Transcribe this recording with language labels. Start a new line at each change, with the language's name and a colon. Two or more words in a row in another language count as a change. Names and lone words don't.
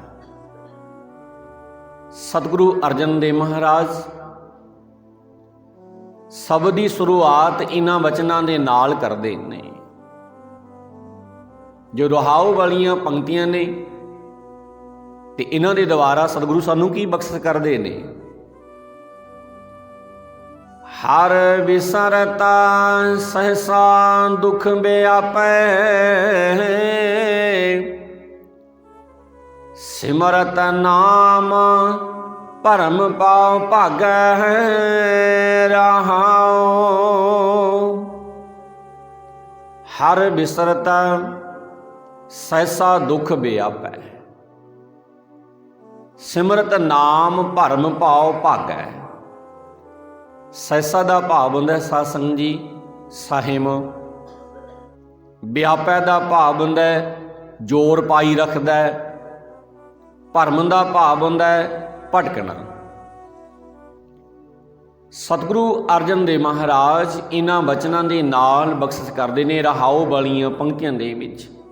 Punjabi: ਸਤਿਗੁਰੂ ਅਰਜਨ ਦੇਵ ਮਹਾਰਾਜ ਸ਼ਬਦ ਦੀ ਸ਼ੁਰੂਆਤ ਇਹਨਾਂ ਵਚਨਾਂ ਦੇ ਨਾਲ ਕਰਦੇ ਨੇ। ਜੋ ਰਹਾਉ ਵਾਲੀਆਂ ਪੰਕਤੀਆਂ ਨੇ ਤੇ ਇਹਨਾਂ ਦੇ ਦੁਆਰਾ ਸਤਿਗੁਰੂ ਸਾਨੂੰ ਕੀ ਬਖਸ਼ਿਸ਼ ਕਰਦੇ ਨੇ। ਹਰ ਵਿਸਰਤਾ ਸਹਸਾ ਦੁਖ ਵਿਆਪੈ, ਸਿਮਰਤ ਨਾਮ ਪਰਮ ਪਾਓ ਭਾਗੈ ਰਹਾਓ। ਹਰ ਵਿਸਰਤਾ ਸਹਸਾ ਦੁਖ ਵਿਆਪੈ, ਸਿਮਰਤ ਨਾਮ ਭਰਮ ਪਾਓ ਭਾਗੈ। सहसा ਦਾ ਭਾਵ ਹੁੰਦਾ ਸਾਧ ਸੰਗਤ ਜੀ ਸਾਹਿਮ। ਵਿਆਪੈ ਦਾ ਭਾਵ ਹੁੰਦਾ ਜ਼ੋਰ ਪਾਈ ਰੱਖਦਾ। ਭਰਮ ਦਾ ਭਾਵ ਹੁੰਦਾ ਭਟਕਣਾ। ਸਤਿਗੁਰੂ ਅਰਜਨ ਦੇਵ ਮਹਾਰਾਜ ਇਹਨਾਂ ਬਚਨਾਂ ਦੇ ਨਾਲ ਬਖਸ਼ਿਸ਼ ਕਰਦੇ ਨੇ ਰਹਾਓ ਵਾਲੀਆਂ ਪੰਕਤੀਆਂ ਦੇ ਵਿੱਚ।